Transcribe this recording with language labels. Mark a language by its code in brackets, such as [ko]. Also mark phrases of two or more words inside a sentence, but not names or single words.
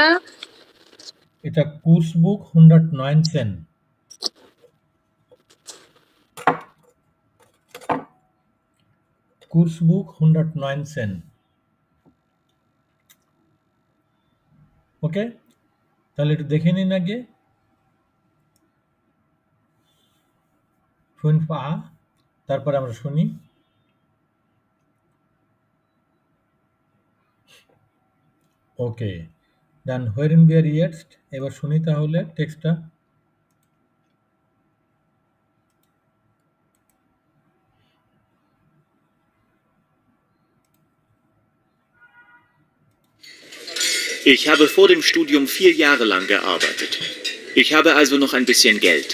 [bn] এটা কোর্সবুক 119 কোর্সবুক 119 ওকে? তাহলে একটু দেখে নিন আগে। 5a তারপরে আমরা শুনি। ওকে, [de] dann hören wir jetzt [bn] এবার শুনি তাহলে টেক্সটটা। [de] Ich habe vor dem Studium 4 Jahre lang gearbeitet. Ich habe also noch ein bisschen Geld.